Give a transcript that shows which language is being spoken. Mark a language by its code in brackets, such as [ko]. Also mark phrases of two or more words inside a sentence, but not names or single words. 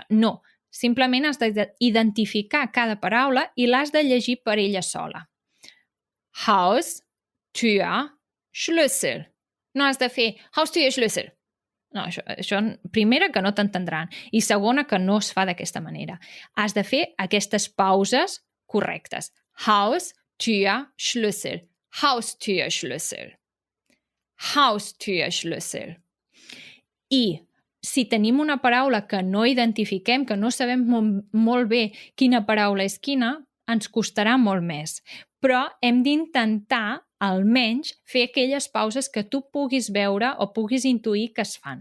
[ca] No, simplement has d'identificar cada paraula i l'has de llegir per ella sola. [de] Haus, Tür, Schlüssel. [ca] No has de fer [de] Haustür, Schlüssel. [ca] No, això primera, que no t'entendran, i segona, que no es fa d'aquesta manera. Has de fer aquestes pauses correctes. [de] Haus, Tür, Schlüssel. Haustürschlüssel. Haustürschlüssel. [ca] I si tenim una paraula que no identifiquem, que no sabem molt bé quina paraula és quina, ens costarà molt més. Però hem d'intentar, almenys, fer aquelles pauses que tu puguis veure o puguis intuir que es fan.